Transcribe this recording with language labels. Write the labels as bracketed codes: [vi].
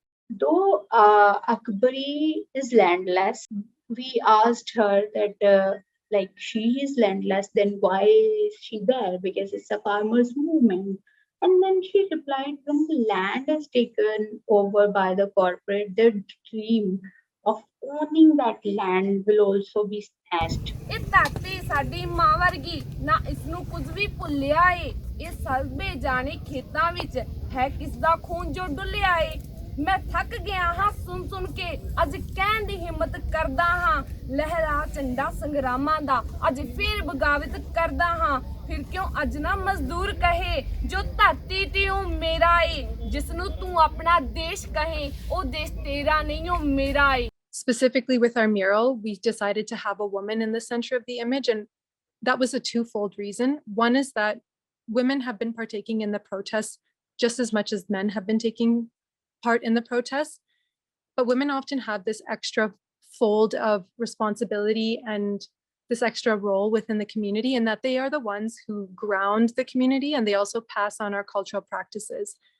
[en] Though Akbari is landless, we asked her that like she is landless, then why is she there? Because it's a farmers' movement. And then she replied, when the land is taken over by the corporate, their dream of owning that land will also be snatched. [pa] ਇਹ ਧਰਤੀ ਸਾਡੀ ਮਾਂ ਵਰਗੀ ਨਾ ਇਸ ਨੂੰ ਕੁਝ ਵੀ ਭੁੱਲਿਆ ਏ ਇਹ ਸਭੇ ਜਾਣੇ ਖੇਤਾਂ ਵਿੱਚ ਹੈ ਕਿਸ ਦਾ ਖੂਨ ਜੋ ਡੁੱਲਿਆ ਏ ਮੈਂ ਥੱਕ ਗਿਆ ਹਾਂ ਸੁਣ ਕੇ ਅੱਜ ਕਹਿਣ ਦੀ ਹਿੰਮਤ ਕਰਦਾ ਹਾਂ ਲਹਿਰਾ ਝੰਡਾ ਸੰਗਰਾਮਾਂ ਦਾ ਅੱਜ ਫੇਰ ਬਗਾਵਤ ਕਰਦਾ ਹਾਂ ਫਿਰ ਕਿਉਂ ਅੱਜ ਨਾ ਮਜ਼ਦੂਰ ਕਹੇ ਜੋ ਧਰਤੀ ਤੇ ਉਹ ਮੇਰਾ ਏ ਜਿਸ ਨੂੰ ਤੂੰ ਆਪਣਾ ਦੇਸ਼ ਕਹੇ ਉਹ ਦੇਸ਼ ਤੇਰਾ ਨਹੀਂ ਉਹ ਮੇਰਾ ਏ. [en] Specifically with our mural, we decided to have a woman in the center of the image, and that was a twofold reason. One is that women have been partaking in the protests just as much as men have been taking part in the protests, but women often have this extra fold of responsibility and this extra role within the community, and that they are the ones who ground the community and they also pass on our cultural practices.